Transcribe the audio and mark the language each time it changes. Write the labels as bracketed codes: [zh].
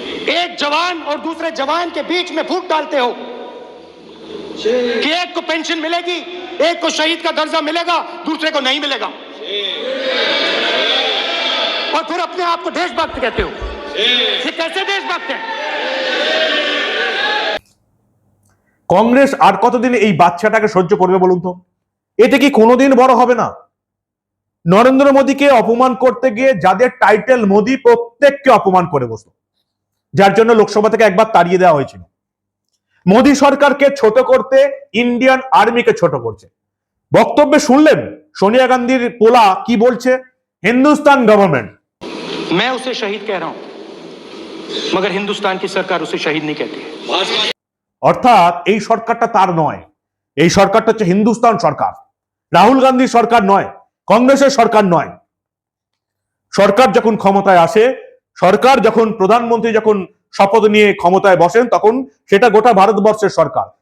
[hi] एक जवान और दूसरे जवान के बीच में फूट डालते हो कि एक को पेंशन मिलेगी एक को शहीद का दर्जा मिलेगा, दूसरे को नहीं मिलेगा। और फिर अपने आप को देशभक्त कहते हो। ये कैसे देशभक्त है? [bn] কংগ্রেস আর কতদিন এই বাচ্চাটাকে সহ্য করবে বলুন তো? এতে কি কোনোদিন বড় হবে না? নরেন্দ্র মোদীকে অপমান করতে গিয়ে যাদের টাইটেল মোদী, প্রত্যেককে অপমান করে বসলো, যার জন্য লোকসভা থেকে একবার তাড়িয়ে দেওয়া হয়েছিল। মোদী সরকারকে ছোট করতে ইন্ডিয়ান আর্মিকে ছোট করছে। বক্তব্যে শুনলেন সোনিয়া গান্ধীর পোলা কি বলছে? হিন্দুস্তান গভর্নমেंट, [hi] मैं उसे शहीद कह रहा हूं, मगर हिंदुस्तान की सरकार उसे शहीद नहीं कहती। [bn] অর্থাৎ এই সরকারটা তার নয়, এই সরকারটা হচ্ছে হিন্দুস্তান সরকার, রাহুল গান্ধীর সরকার নয়, কংগ্রেসের সরকার নয়। সরকার যখন ক্ষমতায় আসে, সরকার যখন প্রধানমন্ত্রী যখন শপথ নিয়ে ক্ষমতায় বসেন, তখন সেটা গোটা ভারতবর্ষের সরকার।